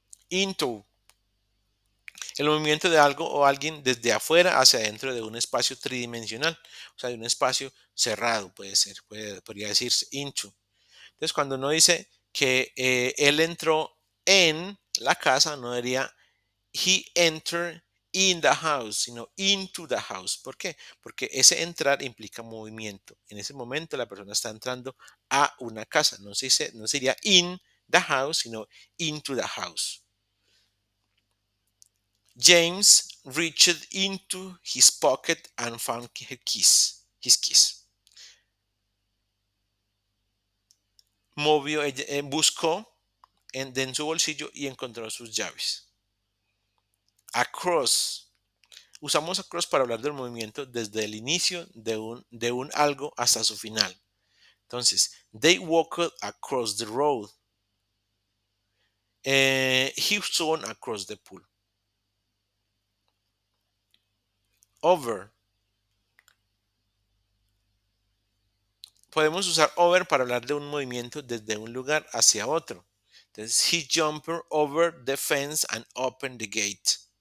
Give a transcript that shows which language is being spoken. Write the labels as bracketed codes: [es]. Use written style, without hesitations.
[es] Into, el movimiento de algo o alguien desde afuera hacia adentro de un espacio tridimensional, o sea, de un espacio cerrado, podría decirse into. Entonces, cuando uno dice que él entró en la casa, no diría [en] he entered in the house, sino into the house. [es] ¿Por qué? Porque ese entrar implica movimiento. En ese momento la persona está entrando a una casa. No sería [en] in the house, [es] sino [en] into the house. James reached into his pocket and found his keys. [es] Buscó en su bolsillo y encontró sus llaves. Across. Usamos across para hablar del movimiento desde el inicio de un algo hasta su final. [en] Entonces, they walked across the road. He swam across the pool. Over. [es] Podemos usar over para hablar de un movimiento desde un lugar hacia otro. [en] Entonces, he jumped over the fence and opened the gate.